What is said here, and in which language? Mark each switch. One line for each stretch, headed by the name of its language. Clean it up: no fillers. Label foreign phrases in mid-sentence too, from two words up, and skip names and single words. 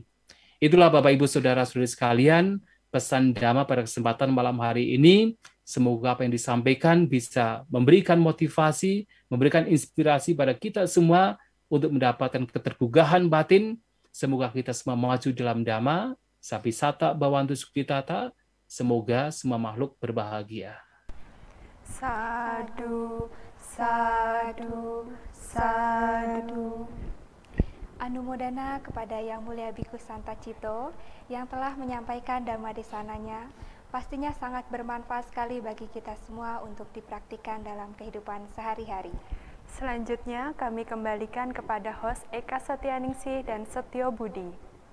Indonesian: Itulah Bapak, Ibu, Saudara-saudari sekalian, pesan dhamma pada kesempatan malam hari ini. Semoga apa yang disampaikan bisa memberikan motivasi, memberikan inspirasi pada kita semua untuk mendapatkan keterbukahan batin. Semoga kita semua maju dalam dhamma,
Pali: sapisata bhavantu sukhitata.
Indonesian: Semoga semua makhluk berbahagia.
Pali: Sadu, sadu, sadu.
Indonesian: Anumodana kepada Yang Mulia Bhikkhu Santacito yang telah menyampaikan dhamma desananya. Pastinya sangat bermanfaat sekali bagi kita semua untuk dipraktikkan dalam kehidupan sehari-hari. Selanjutnya kami kembalikan kepada host Eka Setyaningsih dan Setyo Budi.